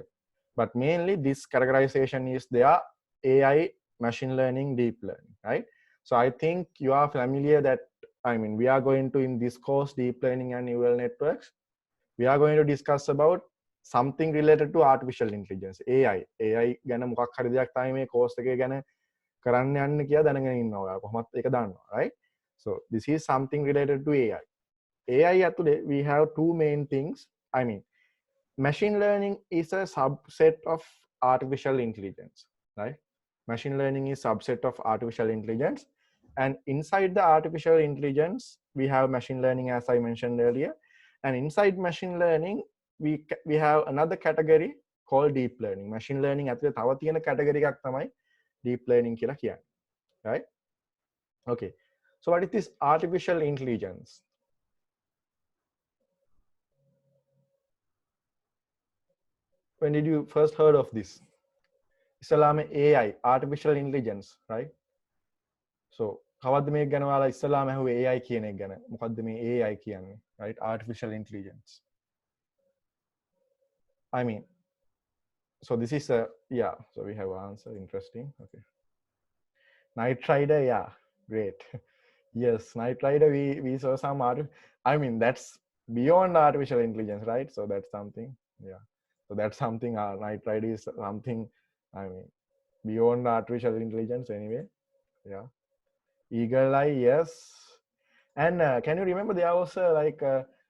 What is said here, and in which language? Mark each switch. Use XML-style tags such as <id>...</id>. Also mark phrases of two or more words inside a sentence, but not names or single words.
<en>But mainly this categorization is there: AI, machine learning, deep learning, right? So I think you are familiar that, I mean, we are going to, in this course, deep learning and neural networks, we are going to discuss about something related to artificial</en> <si>intelligence, AI ගැන මොකක් හරි දෙයක් තමයි මේ course එකේ ගැන කරන්න යන්න කියලා දැනගෙන ඉන්නවා ඔයා කොහොමත් ඒක දන්නවා</si> <en>right so this is something related to AI ඇතුලේ we have two main things I mean machine learning is a subset of artificial intelligence right machine learning is subset of artificial intelligence and inside the artificial intelligence we have machine learning as I mentioned earlier and inside machine learning we have another category called deep learning machine learning</en> <si>ඇතුලේ තව තියෙන category එකක් තමයි deep learning කියලා කියන්නේ</si> <en>right okay so what is this artificial intelligence when did you first heard of this ඉස්සලාම AI artificial intelligence right so</en> <si>කවද්ද මේක ගැන ඔයාලා ඉස්සලාම ඇහුවේ AI කියන එක ගැන මොකද්ද මේ AI කියන්නේ</si> <en>right artificial intelligence I mean so this is a yeah so we have an answer interesting okay Night Rider yeah great yes Night Rider we saw some art I mean that's beyond artificial intelligence right so that's something yeah so that's something Night Rider is something I mean beyond artificial intelligence anyway yeah Eagle Eye yes and can you remember there was like a</en>